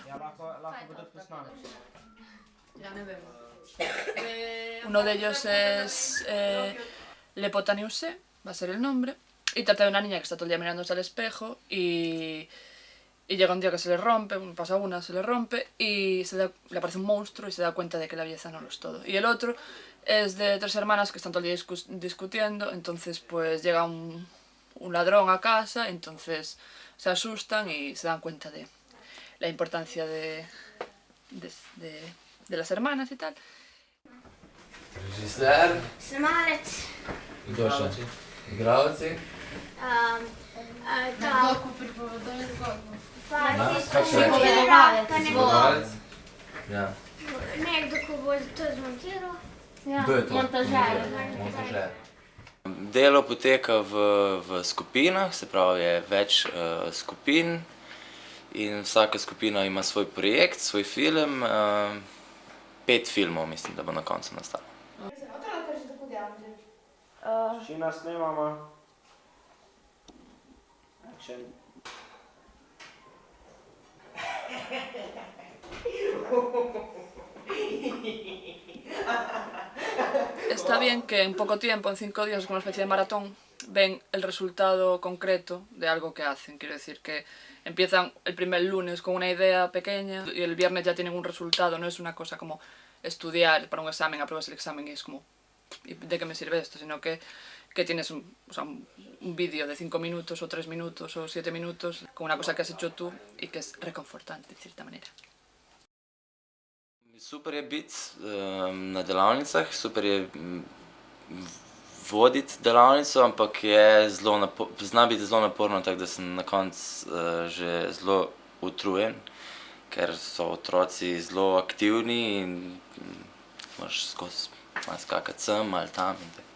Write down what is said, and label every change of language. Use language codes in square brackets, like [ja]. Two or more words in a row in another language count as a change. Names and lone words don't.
[es] Uno de ellos es Le Potaniuse, va a ser el nombre, y trata de una niña que está todo el día mirándose al espejo y llega un día que se le rompe, pasa una, se le rompe y le aparece un monstruo y se da cuenta de que la belleza no lo es todo. Y el otro es de 3 hermanas que están todo el día discutiendo, entonces pues llega un ladrón a casa, entonces se asustan y se dan cuenta de la importancia de las hermanas y tal. [sl] Režiser. Snemalec. Kdo še? Igravci. Nekdo, ko pripoveduje zgodbo. Zvodovalec. Ja. Nekdo, ko bo to zmontiral. Kdo je to? Montažer. Montažer. Delo poteka v skupinah, se pravi je več skupin in vsaka skupina ima svoj projekt, svoj film. 5 filmov mislim, da bo na koncu nastalo. Šina snemamo. Action. [es] Está bien que en poco tiempo, en 5 días, como una especie de maratón, ven el resultado concreto de algo que hacen. Quiero decir que empiezan el primer lunes con una idea pequeña y el viernes ya tienen un resultado. No es una cosa como estudiar para un examen, apruebas el examen y es como ¿de qué me sirve esto? Sino que tienes un vídeo de 5 minutos o 3 minutos o 7 minutos con una cosa que has hecho tú y que es reconfortante, de cierta manera. [sl] Super je biti na delavnicah, super je voditi delavnico, ampak zna biti zelo naporno, tako da sem na koncu že zelo utrujen, ker so otroci zelo aktivni in moraš skozi malo skakati sem ali tam in tako.